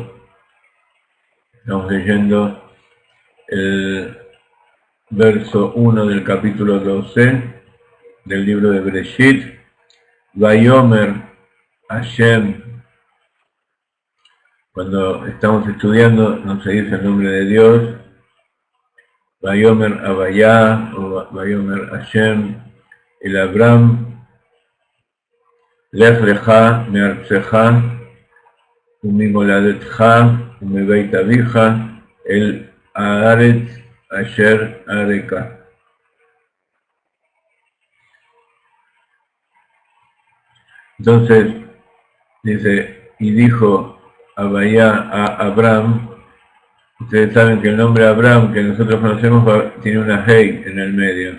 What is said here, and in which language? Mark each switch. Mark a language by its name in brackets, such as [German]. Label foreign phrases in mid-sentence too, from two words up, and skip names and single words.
[Spanish] Estamos leyendo el verso 1 del capítulo 12 del libro de Bereshit. [Hebrew] ויאמר השם. [Spanish] Cuando estamos estudiando, no se dice el nombre de Dios. [Hebrew] ויאמר הויה o ויאמר השם אל אברהם. לך לך מארצך וממולדתך ומבית אביך אל הארץ אשר אראך. [Spanish] Entonces, dice, y dijo Avaya a Abraham. Ustedes saben que el nombre Abraham que nosotros conocemos tiene una hey en el medio.